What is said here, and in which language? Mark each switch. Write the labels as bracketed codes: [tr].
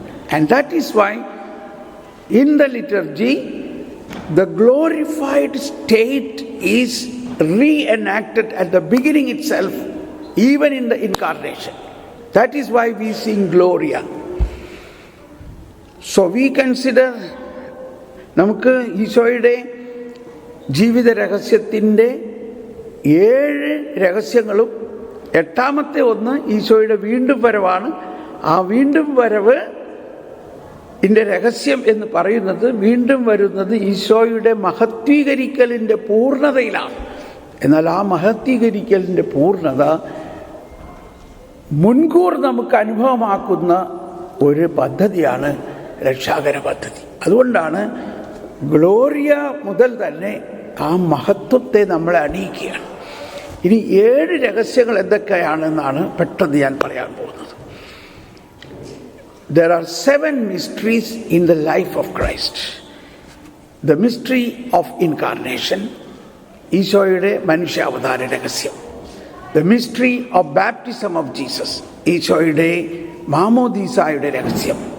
[en] And that is why in the liturgy, the glorified state is reenacted at the beginning itself, even in the incarnation. That is why we sing Gloria. So we consider, [ml] നമുക്ക് ഈശോയുടെ ജീവിത രഹസ്യത്തിൻ്റെ 7 രഹസ്യങ്ങളും 8ാമത്തെ ഒന്ന് ഈശോയുടെ വീണ്ടും വരവാണ്. ആ വീണ്ടും വരവ് ഇതിൻ്റെ രഹസ്യം എന്ന് പറയുന്നത്, വീണ്ടും വരുന്നത് ഈശോയുടെ മഹത്വീകരിക്കലിൻ്റെ പൂർണ്ണതയിലാണ്. എന്നാൽ ആ മഹത്വീകരിക്കലിൻ്റെ പൂർണ്ണത മുൻകൂർ നമുക്ക് അനുഭവമാക്കുന്ന ഒരു പദ്ധതിയാണ് രക്ഷാകര പദ്ധതി. അതുകൊണ്ടാണ് ഗ്ലോറിയ മുതൽ തന്നെ ആ മഹത്വത്തെ നമ്മളെ അണിയിക്കുകയാണ്. ഇനി 7 രഹസ്യങ്ങൾ എന്തൊക്കെയാണെന്നാണ് പെട്ടെന്ന് ഞാൻ പറയാൻ പോകുന്നത്. [en] There are 7 mysteries in the life of Christ. The mystery of incarnation, [ml] ഈശോയുടെ മനുഷ്യാവതാര രഹസ്യം. [en] The mystery of baptism of Jesus, [ml] ഈശോയുടെ മാമോദീസായുടെ രഹസ്യം.